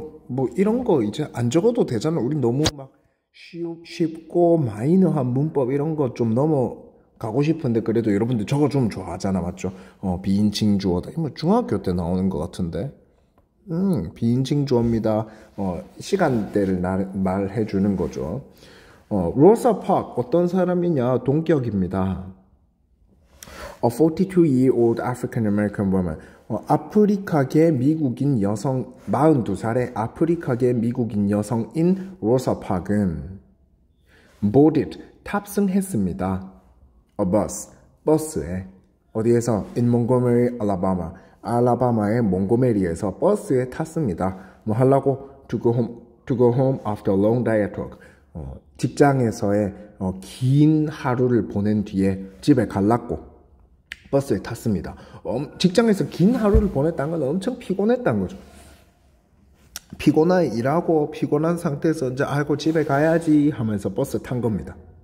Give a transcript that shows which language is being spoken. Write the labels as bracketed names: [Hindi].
[Korean] 뭐 이런 거 이제 안 적어도 되잖아. 우리 너무 막 쉽고 마이너한 문법 이런 거 좀 넘어가고 싶은데 그래도 여러분들 저거 좀 좋아하잖아. 맞죠? 비인칭 주어다. 뭐 중학교 때 나오는 것 같은데. 비인칭 주어입니다. 시간대를 말해주는 거죠. 로사 파크 어떤 사람이냐? 동격입니다. [English] A 42-year-old African-American woman. [Korean] 아프리카계 미국인 여성 42살의 아프리카계 미국인 여성인 로사 파크는 boarded 탑승했습니다. [English] A bus [Korean] 버스에 어디에서? [English] In Montgomery, Alabama. [Korean] 알라바마의 몽고메리에서 버스에 탔습니다. 뭐 하려고? [English] To go home after a long day at work. [Korean] 직장에서의 긴 하루를 보낸 뒤에 집에 가려고 버스에 탔습니다. 직장에서 긴 하루를 보냈다는 건 엄청 피곤했다는 거죠. 일하고 피곤한 상태에서 이제 아이고 집에 가야지 하면서 버스 탄 겁니다.